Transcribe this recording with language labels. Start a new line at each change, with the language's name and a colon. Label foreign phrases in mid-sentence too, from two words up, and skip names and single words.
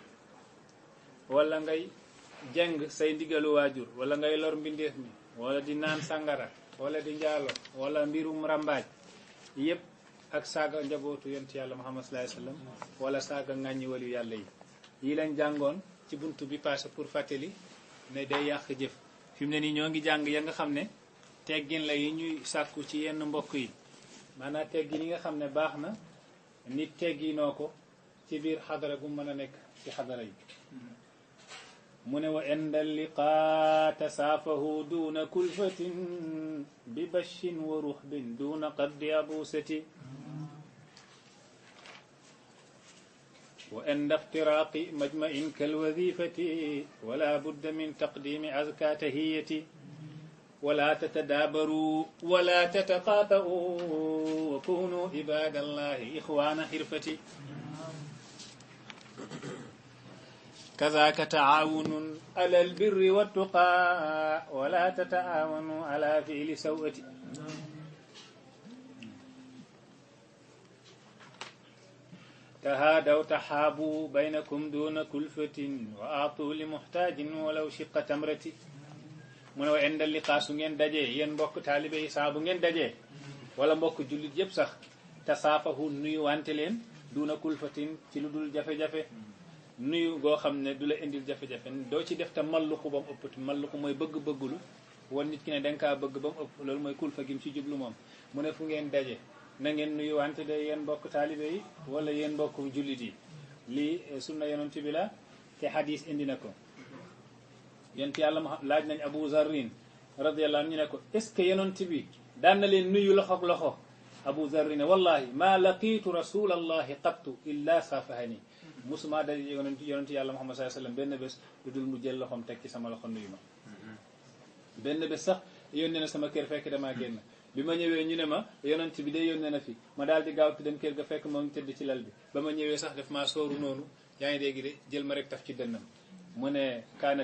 Wolof: wala ngay jeng say ndigalu waajur wala ngay lor mbindeef mi wala di naan sàngara wala di njaalo wala mbirum rambaaj yëpp ak saaga njabootu yonent yàlla Muhammad
Arabic: صلى الله عليه وسلم
Wolof: wala saaga ŋàññi waliyu yàlla yi lañ jàngoon ci buntu bi
French: passé pour
Wolof: fàttali ne day yàq jëf. fi mu ne nii ñoo ngi jàng ya nga xam ne teggin la yi ñuy sàkku ci yenn mbokk yi maanaam teggin yi nga xam ne baax na nit tegginoo ko ci biir xadara gu mën a nekk ci xadara yi. mu ne
Arabic: وعند اللقاء تصافحوا دون كلفة ب بش ورحب دون قد عبوسة وعند افتراق مجمع كالوظيفة ولا بد من تقديم أزكى تحية ولا تتدابروا ولا تتقاطعوا وكونوا عباد الله إخوانا خرفتي كذاك تعاون على البر والتقى ولا تتعاونوا على فعل سوءة تهادوا تحابوا بينكم دون كلفة وأعطوا لمحتاج ولو شق تمرة
Wolof: mu ne
Arabic: وعند اللقاء
Wolof: su ngeen dajee yéen mbokk taalibe yi saa bu ngeen dajee wala mbokk jullit yëpp sax tasaafahu nuyu wante leen
Arabic: دون كلفة
Wolof: ci lu dul jafe-jafe nuyu goo xam ne du la indil jafe-jafe doo ci def te malluxu ba mu ëpp malluxu mooy bëgg-bëggulu wan nit ki ne danga kaa bëgg ba mu ëpp loolu mooy kulfa gi mu ci jublu moom mu ne fu ngeen daje na ngeen nuyu wante de yéen mbokk taalibe yi wala yéen mbokk jullit yi lii sunna yonent bi la te hadis indi na ko yonent yàlla laaj nañ Abu Zarrin
Arabic: رضي الله عنه
Wolof: ñu ne ko
French: est ce que
Wolof: yonent bi daan na leen nuyu loxo ak loxo Abu Zarri ne
Arabic: والله ما لقيت رسول الله قط إلا صافحني
Wolof: musuma daje yonent yàlla Muhammad
Arabic: صلى الله عليه وسلم
Wolof: benn bés lu dul mu jël loxoom teg ci sama loxo nuyu ma benn bés sax yónnee na sama kër fekk damaa génn bi ma ñëwee ñu ne ma yonent bi day yónnee na fi ma daal di gaaw dem kër ga fekk moo ngi tëdd ci lal bi ba ma ñëwee sax daf maa sooru noonu yaa ngi dégg de jël ma rek taf ci dënnam mu ne kaana